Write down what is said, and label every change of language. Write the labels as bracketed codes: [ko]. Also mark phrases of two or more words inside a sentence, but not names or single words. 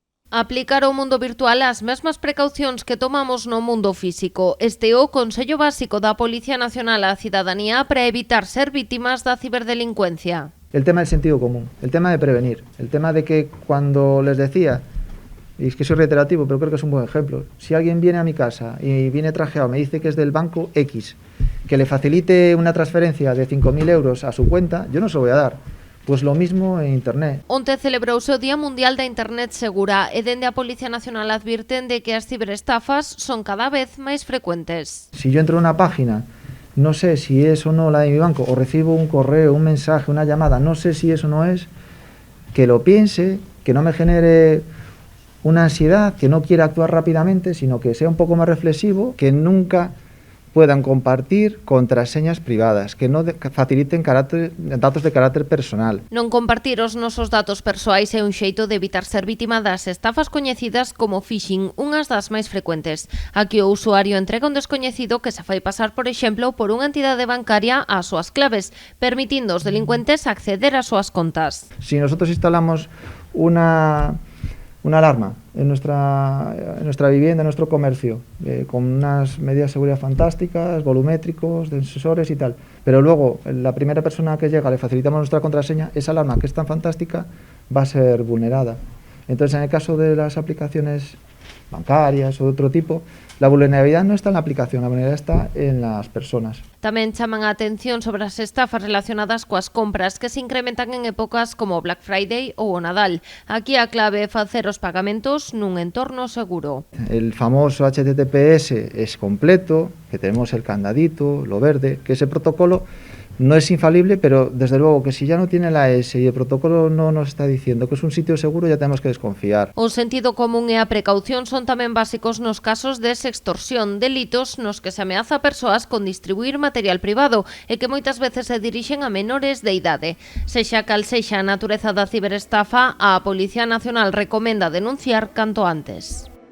[gl] Aplicar ao mundo virtual as mesmas precaucións que tomamos no mundo físico. Este é o Consello Básico da Policía Nacional á Cidadanía para evitar ser vítimas da ciberdelincuencia. [es] El tema del sentido común, el tema de prevenir, el tema de que cuando les decía, y es que soy reiterativo, pero creo que es un buen ejemplo, si alguien viene a mi casa y viene trajeado, me dice que es del banco X, que le facilite una transferencia de 5.000 euros a su cuenta, yo no se lo voy a dar. Pues lo mismo en Internet. [gl] Onte celebrouse o Día Mundial da Internet Segura e dende a Policía Nacional advirten de que as ciberestafas son cada vez máis frecuentes. [es] Si yo entro a una página, no sé si es o no la de mi banco, o recibo un correo, un mensaje, una llamada, no sé si eso no es, que lo piense, que no me genere una ansiedad, que no quiera actuar rápidamente, sino que sea un poco más reflexivo, que nunca puedan compartir contraseñas privadas, que no faciliten datos de carácter personal. [gl] Non compartir os nosos datos persoais é un xeito de evitar ser vítima das estafas coñecidas como phishing, unhas das máis frecuentes. Aquí o usuario entrega un descoñecido que se fai pasar, por exemplo, por unha entidade bancaria ás súas claves, permitindo aos delincuentes acceder ás súas contas. [es] Si nosotros instalamos una alarma en nuestra vivienda, en nuestro comercio, con unas medidas de seguridad fantásticas, volumétricos, de sensores y tal, pero luego la primera persona que llega le facilitamos nuestra contraseña, esa alarma que es tan fantástica va a ser vulnerada. Entonces, en el caso de las aplicaciones bancarias o de otro tipo, la vulnerabilidad no está en la aplicación, la vulnerabilidad está en las personas. [gl] Tamén chaman a atención sobre as estafas relacionadas coas compras que se incrementan en épocas como Black Friday ou o Nadal. Aquí a clave é facer os pagamentos nun entorno seguro. [es] El famoso HTTPS es completo, que tenemos el candadito, lo verde, que ese protocolo no es infalible, pero desde luego que si ya no tiene la S y el protocolo no nos está diciendo que es un sitio seguro, ya tenemos que desconfiar. [gl] O sentido común e a precaución son tamén básicos nos casos de sextorsión, delitos nos que se ameaza a persoas con distribuir material privado e que moitas veces se dirixen a menores de idade. Sexa cal sexa a natureza da ciberestafa, a Policía Nacional recomenda denunciar canto antes.